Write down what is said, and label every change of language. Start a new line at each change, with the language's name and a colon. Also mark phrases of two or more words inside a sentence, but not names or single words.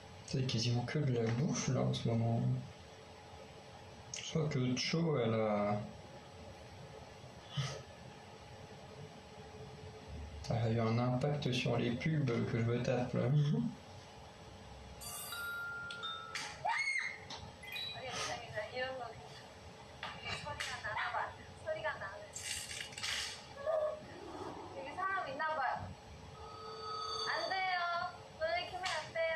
French: C'est quasiment que de la bouffe là en ce moment. Je crois que Cho, elle a eu un impact sur les pubs que je me tape là.
Korean: 이런 거 소리가 나나 봐. 소리가 나네. 여기 사람 있나 봐요. 안 돼요. 눈을 키면 안 돼요.